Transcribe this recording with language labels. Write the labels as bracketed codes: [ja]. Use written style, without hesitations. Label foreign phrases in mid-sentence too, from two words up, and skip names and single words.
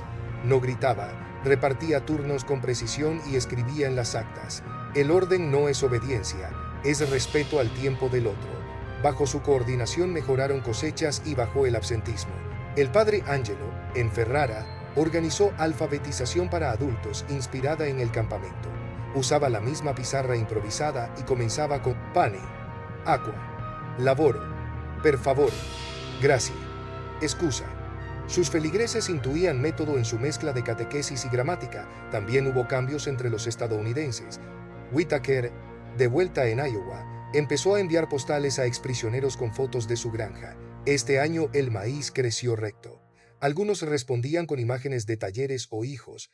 [es] No gritaba, repartía turnos con precisión y escribía en las actas: el orden no es obediencia, es respeto al tiempo del otro. Bajo su coordinación mejoraron cosechas y bajó el absentismo. El padre Angelo, en Ferrara, organizó alfabetización para adultos inspirada en el campamento. Usaba la misma pizarra improvisada y comenzaba con [it] pane, aqua, lavoro, per favore, grazie, scusa. [es] Sus feligreses intuían método en su mezcla de catequesis y gramática. También hubo cambios entre los estadounidenses. Whittaker, de vuelta en Iowa, empezó a enviar postales a exprisioneros con fotos de su granja. Este año el maíz creció recto. Algunos respondían con imágenes de talleres o hijos.